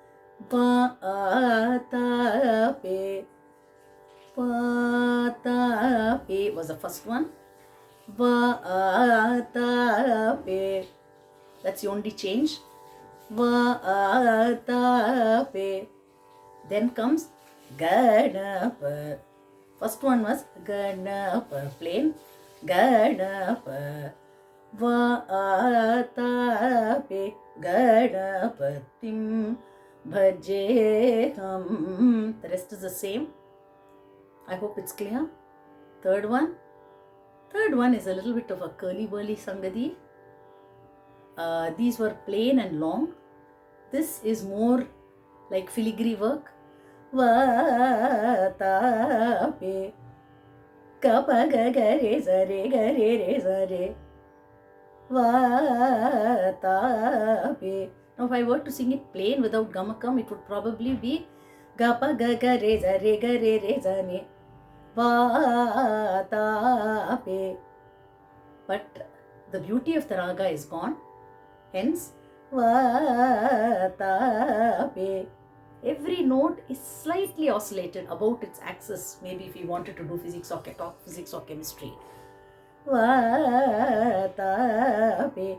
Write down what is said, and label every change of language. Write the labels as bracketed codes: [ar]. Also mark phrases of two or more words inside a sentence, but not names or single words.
[en] Vatape, Vatape was the first one. Vatape, that's the only change. Vatape. Then comes Ganapa. First one was Ganapa, plain. Ganapa. Vatape Ganapatim bhajeham. The rest is the same. I hope it's clear. Third one is a little bit of a curly-burly Sangadi. These were plain and long. This is more like filigree work. Vatape kapa ga ga re za re ga re re za re. Vatape. Now if I were to sing it plain without gamakam, it would probably be gapa ga ga re za re ga re re za ne. Vatape. But the beauty of the raga is gone. Hence, Vatape. Every note is slightly oscillated about its axis. Maybe if we wanted to do physics or chemistry. Vatape.